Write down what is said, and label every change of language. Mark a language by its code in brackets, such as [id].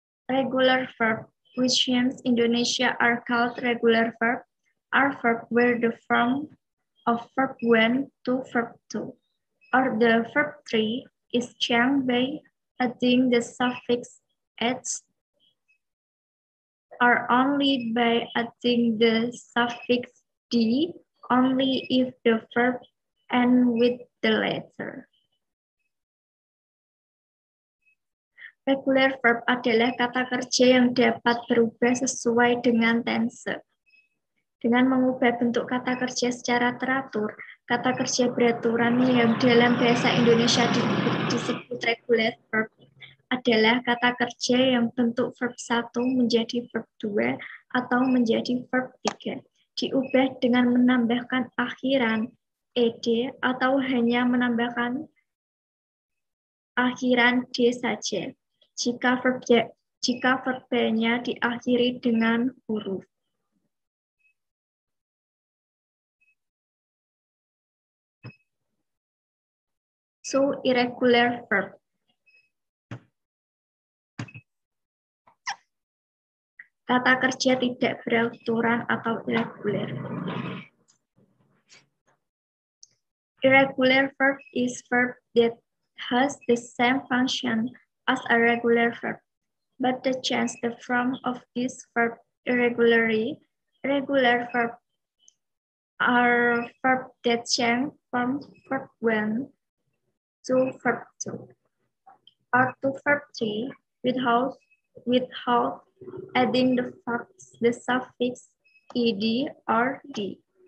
[en] Regular verb, which in Indonesia are called regular verb, are verb where the form of verb 1 to verb 2, or the verb 3 is changed by adding the suffix h, or only by adding the suffix d, only if the verb ends with the letter. [id] Regular verb adalah kata kerja yang dapat berubah sesuai dengan tense. Dengan mengubah bentuk kata kerja secara teratur, kata kerja beraturan yang dalam bahasa Indonesia disebut regular verb adalah kata kerja yang bentuk verb 1 menjadi verb 2 atau menjadi verb 3. Diubah dengan menambahkan akhiran ed atau hanya menambahkan akhiran d saja. Jika verbnya diakhiri dengan huruf. [en] So, irregular verb. [id] Kata kerja tidak beraturan atau irregular. [en] Irregular verb is verb that has the same function as a regular verb, but to change the form of this verb irregularly. Regular verb are verb that change from verb 1 to verb 2, or to verb 3 without adding the suffix ed or d.